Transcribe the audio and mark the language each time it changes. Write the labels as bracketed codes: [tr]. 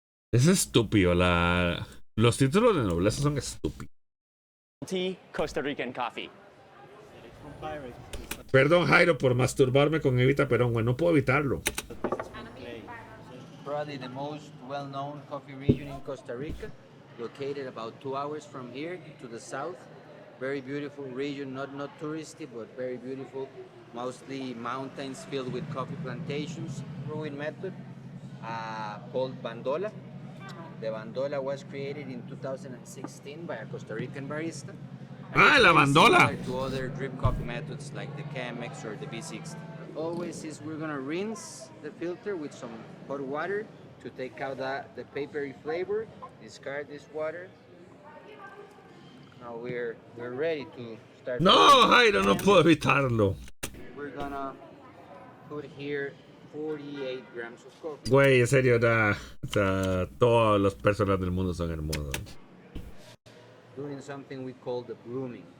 [es] Es estúpido, los títulos de nobleza son estúpidos. [en] Costa Rican coffee. [es] Perdón, Jairo, por masturbarme con Evita Perón, güey, no puedo evitarlo. [en] Probably the most well-known coffee region in Costa Rica, located about 2 hours from here to the south. Very beautiful region, not touristy, but very beautiful. Mostly mountains filled with coffee plantations. Brewing method called bandola. The bandola was created in 2016 by a Costa Rican barista. [es] La bandola. [en] To other drip coffee methods like the Chemex or the B60. Always is we're gonna rinse the filter with some hot water to take out the papery flavor. Discard this water. Now we're ready to start. [es] No, Jairo, no puedo evitarlo. [en] We're gonna put here 48 grams of coffee. [es] Güey, en serio, o sea, todas las personas del mundo son hermosas. [en] Doing something we call the blooming.